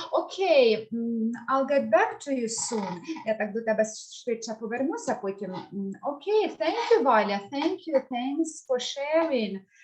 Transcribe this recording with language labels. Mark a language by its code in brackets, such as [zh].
[en] Okay, I'll get back to you soon. [uk] Я так до тебе швидше повернуся потім. [en] Okay, thank you, Валя, thanks for sharing.